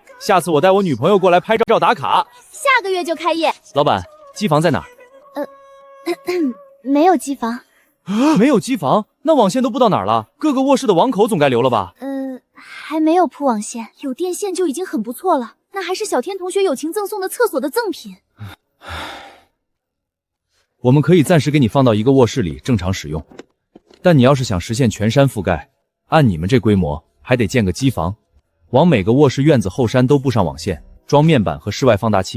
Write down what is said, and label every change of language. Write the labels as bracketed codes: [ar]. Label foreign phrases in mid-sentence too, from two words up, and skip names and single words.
[zh] 下次我带我女朋友过来拍照打卡。下个月就开业。老板，机房在哪儿？没有机房。没有机房？那网线都布到哪儿了？各个卧室的网口总该留了吧？还没有铺网线，有电线就已经很不錯了。那還是小天同學友情贈送的廁所的贈品。我們可以暫時給你放到一個臥室裡正常使用，但你要是想實現全山覆蓋，按你們這規模，還得建個機房，往每個臥室院子後山都布上網線，裝面板和室外放大器。